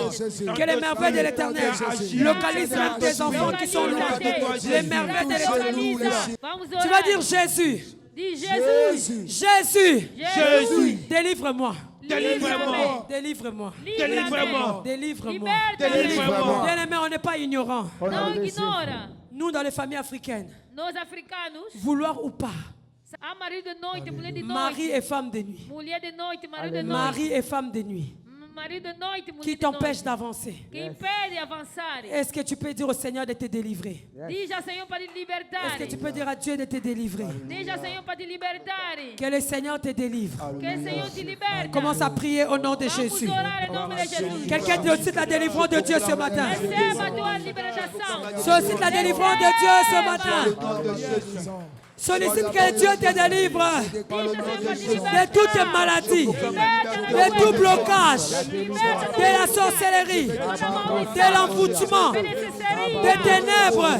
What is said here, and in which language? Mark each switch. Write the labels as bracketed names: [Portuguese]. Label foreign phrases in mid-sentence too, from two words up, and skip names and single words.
[French] Que les merveilles de l'éternel localisent même tes enfants qui sont loin. Les merveilles de l'éternel. Tu vas dire Jésus. Jésus. Jésus. Délivre-moi. Délivre-moi. Délivre-moi. Délivre-moi. Délivre-moi. Délivre-moi. Bien-aimé, on n'est pas ignorants. [Portuguese] Não ignora. [French] Nous, dans les familles africaines, [Portuguese] Nós africanos, [French] vouloir ou pas, [Portuguese] há marido de noite, mulher de noite. [French] mari et femme de nuit, [Portuguese] Mulher de noite, marido de noite. [French] mari et femme de nuit, [Portuguese] Marido de noite, mulher qui de noite. [French] t'empêchent d'avancer. [Portuguese] Que impede avançar. [French] Est-ce que tu peux dire au Seigneur de te délivrer? [Portuguese] Diz ao Senhor para te libertar. [French] Est-ce que tu peux dire à Dieu de te délivrer? [Portuguese] Diz ao Senhor para te libertar. [French] Que le Seigneur te délivre. [Portuguese] Que o Senhor te liberte. [French] Commence à prier au nom de Jésus. [Portuguese] Vamos orar em nome de Jesus. [French] Quelqu'un sollicite la délivrance de Dieu ce matin. [Portuguese] Receba a tua libertação. [French] Sollicite la délivrance de Dieu ce matin. Sollicite que Dieu te délivre de toute maladie, de tout blocage, de la sorcellerie, de l'envoûtement, des ténèbres.